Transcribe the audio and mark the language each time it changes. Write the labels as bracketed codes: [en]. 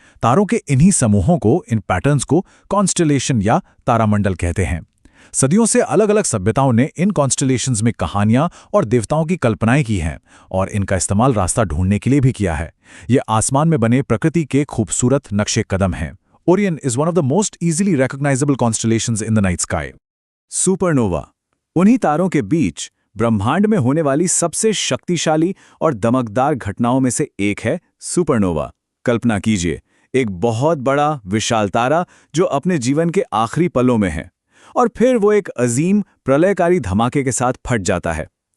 [hi] तारों के इन्हीं समूहों को, इन पैटर्न्स को कॉन्स्टलेशन या तारामंडल कहते हैं। सदियों से अलग अलग सभ्यताओं ने इन कॉन्स्टलेशंस में कहानियां और देवताओं की कल्पनाएं की हैं और इनका इस्तेमाल रास्ता ढूंढने के लिए भी किया है। ये आसमान में बने प्रकृति के खूबसूरत नक्शे कदम हैं। [en] Orion is one of the most easily recognizable constellations in the night sky. [hi] Supernova, उन्हीं तारों के बीच ब्रह्मांड में होने वाली सबसे शक्तिशाली और दमकदार घटनाओं में से एक है सुपरनोवा। कल्पना कीजिए, एक बहुत बड़ा विशाल तारा जो अपने जीवन के आखिरी पलों में है और फिर वो एक अजीम प्रलयकारी धमाके के साथ फट जाता है।